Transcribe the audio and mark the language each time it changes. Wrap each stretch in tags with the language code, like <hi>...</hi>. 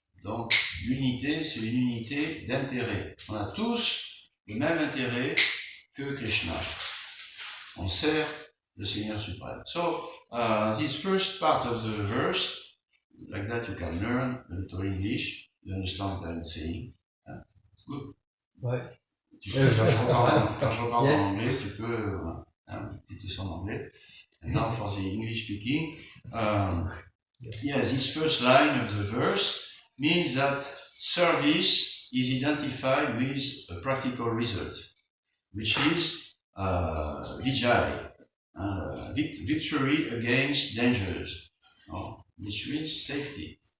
<fr>Donc, l'unité, c'est une unité d'intérêt. On a tous le même intérêt que Krishna. On sert le Seigneur suprême.</fr> <en>So, this first part of the verse, like that you can learn a little English. You understand what I'm saying? It's good.</en> <fr>Ouais. Tu peux, quand je reparle en anglais, tu peux, une petite leçon d'anglais.</fr> <en>And now for the English speaking, this first line of the verse means that service is identified with a practical result, which is Vijay, victory against dangers, which means safety.</en>